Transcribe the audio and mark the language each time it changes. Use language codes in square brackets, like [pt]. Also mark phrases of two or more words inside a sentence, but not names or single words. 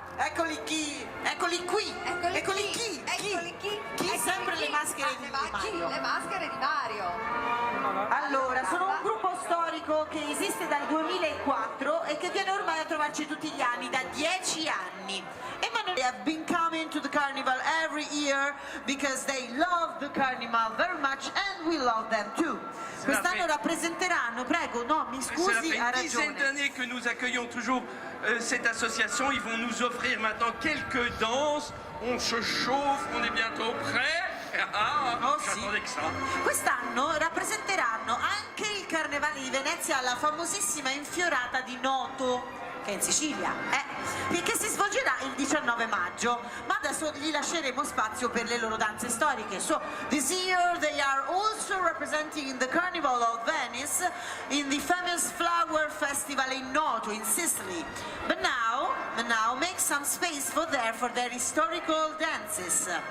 [it] Eccoli qui, eccoli chi? Eccoli chi? Eccoli sempre chi? le maschere di Mario. Le maschere di Mario. Allora, sono un gruppo storico che esiste dal 2004 e che viene ormai a trovarci tutti gli anni, da 10 anni. [en] They have been coming to the carnival every year because they love the carnival very much and we love them too. [it] Quest'anno rappresenteranno, prego, no, mi scusi, ha [fr] Ça fait une dizaine [it] ragione. [fr] d'années que nous accueillons toujours cette association. Ils vont nous offrir maintenant quelques danses. On se chauffe, on est bientôt prêt. [it] Oh, sì. [fr] J'attendais que ça. [it] Quest'anno rappresenteranno anche il Carnevale di Venezia alla famosissima infiorata di Noto, che è in Sicilia, che si svolgerà il 19 maggio, ma adesso gli lasceremo spazio per le loro danze storiche. [en] So this year they are also representing the Carnival of Venice in the famous Flower Festival in Noto in Sicily. But now make some space for their historical dances.